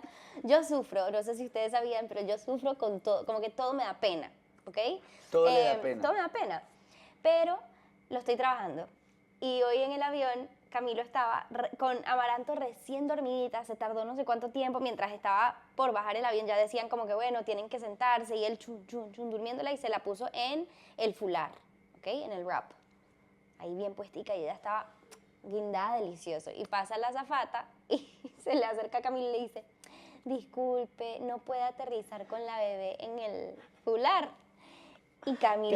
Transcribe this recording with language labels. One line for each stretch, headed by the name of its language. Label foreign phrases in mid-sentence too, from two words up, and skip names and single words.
Spanish: Yo sufro, no sé si ustedes sabían, pero yo sufro con todo, como que todo me da pena, ¿ok? Todo le da pena. Todo me da pena, pero lo estoy trabajando. Y hoy en el avión, Camilo estaba con Amaranto recién dormidita, se tardó no sé cuánto tiempo, mientras estaba por bajar el avión ya decían como que bueno, tienen que sentarse, y él chun, chun, chun, durmiéndola, y se la puso en el fular, ¿ok? En el wrap. Ahí bien puestica, y ella estaba guindada delicioso. Y pasa la azafata y se le acerca a Camilo y le dice, disculpe, no puede aterrizar con la bebé en el fular. Y Camilo